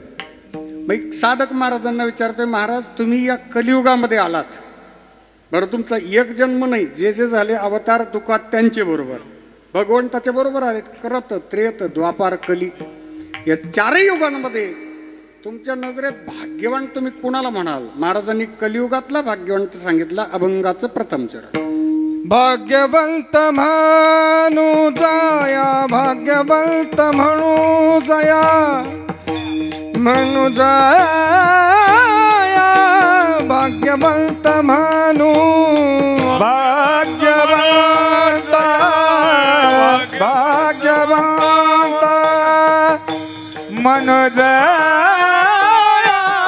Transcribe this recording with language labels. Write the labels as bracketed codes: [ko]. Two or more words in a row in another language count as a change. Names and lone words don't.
[mr] मग साधक महाराजांना विचारतोय, महाराज तुम्ही या कलियुगामध्ये आलात, बरं तुमचा एक जन्म नाही, जे जे झाले अवतार तुका त्यांचे बरोबर भगवंताच्या बरोबर आलेत. करत त्रेत द्वापार कली या 4 युगांमध्ये तुमच्या नजरेत भाग्यवान तुम्ही कुणाला म्हणाल? महाराजांनी कलियुगातला भाग्यवंत सांगितला, अभंगाचं प्रथम चरण. भाग्यवंत म्हणू जाया, भाग्यवंत म्हणू जाया, म्हणू जाया, भाग्यवंत म्हणू, भाग्यवंत, भाग्यवंत म्हणू जाया,